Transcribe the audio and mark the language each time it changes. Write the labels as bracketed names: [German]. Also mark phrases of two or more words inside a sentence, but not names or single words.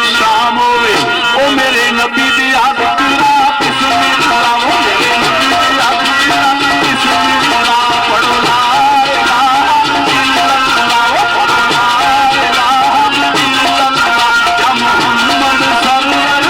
[Punjabi] شام ہووے او میرے نبی دی عادت رات بسم اللہ او میرے نبی دی عادت بسم اللہ پڑھو [Arabic] لا إله إلا الله [Punjabi] او پڑھو [Arabic] لا إله إلا الله يا محمد صلى الله